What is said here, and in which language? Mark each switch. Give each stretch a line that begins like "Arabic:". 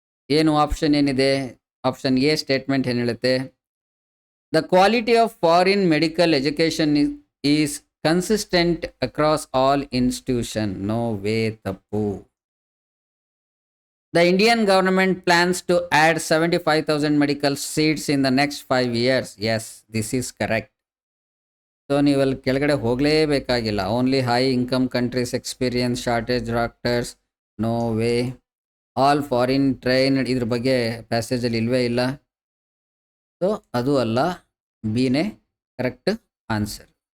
Kannada: ಏನು ಆಪ್ಷನ್ ಏನಿದೆ? Option A statement ಏನು ಹೇಳುತ್ತೆ?
English: The quality of foreign medical education is consistent across all institution, no way, ತಪ್ಪು. The Indian government plans to add 75,000 medical seats in the next 5 years. Yes, this is correct. So
Kannada: ನೀವಲ್ಲಿ ಕೆಳಗಡೆ ಹೋಗಲೇಬೇಕಾಗಿಲ್ಲ.
English: Only high income countries experience shortage doctors, no way. All foreign train,
Kannada: ಇದ್ರ ಬಗ್ಗೆ ಪ್ಯಾಸೇಜಲ್ಲಿ ಇಲ್ವೇ ಇಲ್ಲ. So ಅದು ಅಲ್ಲ, ಬಿನೇ correct answer.